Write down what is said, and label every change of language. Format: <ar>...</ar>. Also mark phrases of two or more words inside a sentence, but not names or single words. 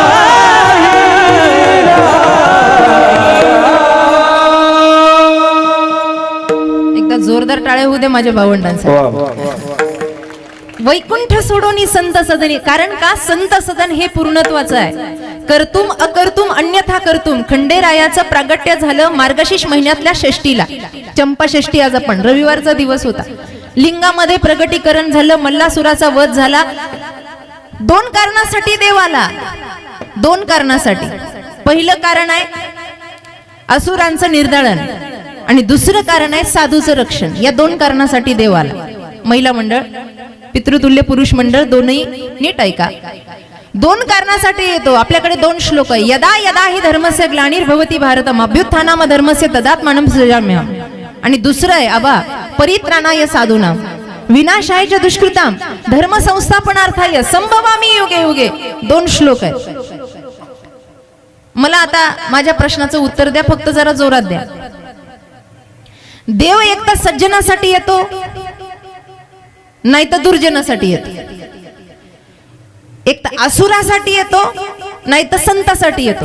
<mr>एकदा जोरदार टाळे होऊ दे माझ्या भावंडांसाठी. वैकुंठ सोडोनी संत सदनी. कारण का? संत सदन हे पूर्णत्वाचं आहे.</mr> <sa>कर्तुम अकर्तुम अन्यथा कर्तुम.</sa> <mr>खंडेरायाचं प्रागट्य झालं मार्गशीर्ष महिन्यातल्या षष्टीला. चंपाषष्ठी आज आपण, रविवारचा दिवस होता. लिंगामध्ये प्रगटीकरण झालं, मल्लासुराचा वध झाला. 2 कारणासाठी देव आला. 2 कारणासाठी. पहिलं कारण आहे असुरांचं निर्दालन आणि दुसरं कारण आहे साधूचं रक्षण. या दोन कारणासाठी देव आला. महिला मंडळ, पितृतुल्य पुरुष मंडळ दोन्ही नीट ऐका. दोन कारणासाठी येतो. आपल्याकडे दोन श्लोक आहे.</mr> <sa>यदा यदा हि धर्मस्य ग्लानिर्भवति भारतम अभ्युत्थानाम धर्मस्य तदात्मानं सृजाम्यहम्.</sa> <mr>आणि दुसरं आहे आबा</mr> <sa>परित्राणाय साधूनां विनाशाय च दुष्कृतां धर्म संस्थापनार्थाय संभवामि युगे युगे.</sa> <mr>दोन श्लोक आहे. मला आता माझ्या प्रश्नाचं उत्तर द्या, फक्त जरा जोरात द्या. देव एक तर सज्जनासाठी येतो, नाही तर दुर्जनासाठी येतो. एक तर असुरासाठी येतो, नाही तर संतासाठी येतो.</mr>